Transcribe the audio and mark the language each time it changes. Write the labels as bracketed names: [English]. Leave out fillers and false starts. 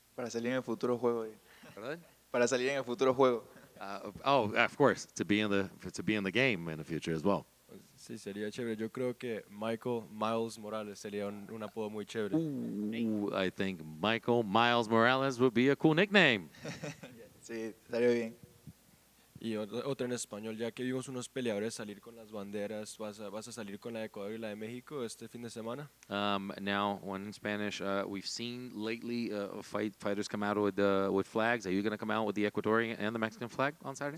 [Spanish] Para salir en el futuro juego. [English] Pardon? [Spanish] Para salir en el futuro juego. [English] Of course, to be in the game in the future as well. [Spanish] Sí, sería chévere. Yo creo que Miles Morales sería un apodo muy chévere. [English] Ooh, I think Miles Morales would be a cool nickname. [Spanish] Sí, estaría bien. Y otra en español, ya que vimos unos peleadores salir con las banderas, ¿vas a salir con la de Ecuador y la de México este fin de semana? [English] Now, one in Spanish, we've seen lately fighters come out with flags. Are you going to come out with the Ecuadorian and the Mexican flag on Saturday?